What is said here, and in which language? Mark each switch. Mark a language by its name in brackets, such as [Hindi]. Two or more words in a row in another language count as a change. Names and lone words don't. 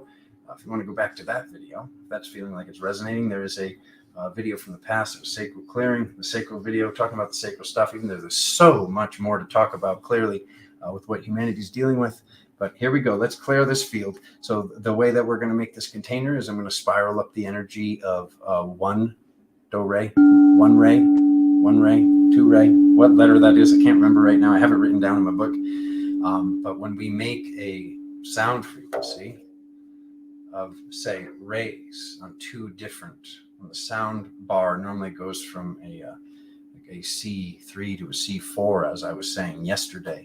[English] If you want to go back to that video, if that's feeling like it's resonating, there is a video from the past of sacral clearing, the sacral video, talking about the sacral stuff, even though there's so much more to talk about clearly with what humanity's dealing with. But here we go. Let's clear this field. So the way that we're going to make this container is I'm going to spiral up the energy of one do re, one re, two re. What letter that is, I can't remember right now. I have it written down in my book. But when we make a sound frequency of, say, rays on two different, the sound bar normally goes from a C3 to a C4, as I was saying yesterday.